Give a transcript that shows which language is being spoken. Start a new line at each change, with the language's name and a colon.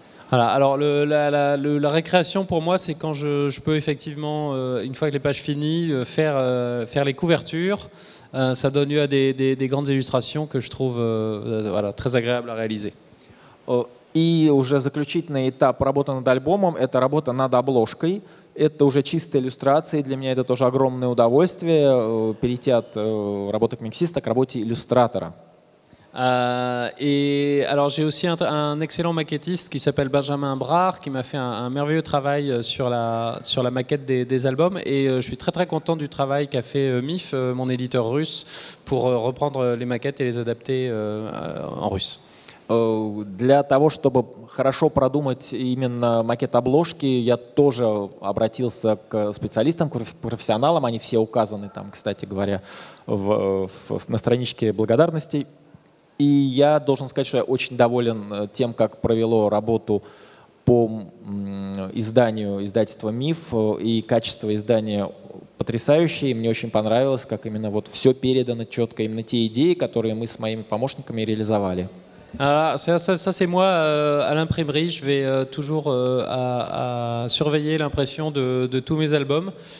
French: Voilà, alors la récréation pour moi, c'est quand je peux effectivement, une fois que les pages finies, faire les couvertures. Ça donne lieu à des grandes illustrations que je trouve très agréables à réaliser.
Russian: И уже заключительный этап работы над альбомом — это работа над обложкой. Это уже чистая иллюстрация, и для меня это тоже огромное удовольствие перейти от работы комиксиста к работе иллюстратора.
French: Et alors j'ai aussi un excellent maquettiste qui s'appelle Benjamin Brard qui m'a fait un merveilleux travail sur la maquette des albums, et je suis très content du travail qu'a fait MIF, mon éditeur russe, pour reprendre les maquettes et les adapter en russe.
Russian: Для того, чтобы хорошо продумать именно макет обложки, я тоже обратился к специалистам, к профессионалам. Они все указаны там, кстати говоря, на страничке благодарностей. И я должен сказать, что я очень доволен тем, как провело работу по изданию издательства «Миф», и качество издания потрясающее. Мне очень понравилось, как именно вот все передано четко, именно те идеи, которые мы с моими помощниками реализовали.
French: Alors, ça c'est moi à l'imprimerie. Je vais toujours à surveiller l'impression de tous mes albums.